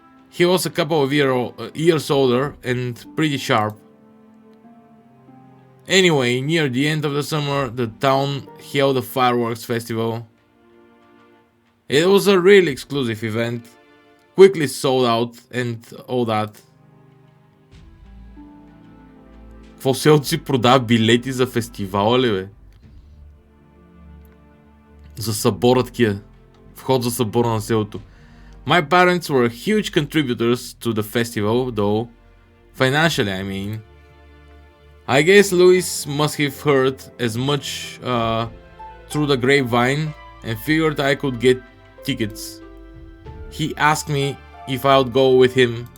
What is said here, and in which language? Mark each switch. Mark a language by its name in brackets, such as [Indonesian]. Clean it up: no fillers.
[English] He was a couple of years older and pretty sharp. Anyway, near the end of the summer, the town held a fireworks festival. It was a really exclusive event, quickly sold out and all that. [Bulgarian] Какво селото си продава билети за фестивала ли, бе? За събора такива. Вход за събора на селото. [English] My parents were huge contributors to the festival, though. Financially, I mean. I guess Luis must have heard as much through the grapevine and figured I could get tickets. He asked me if I would go with him.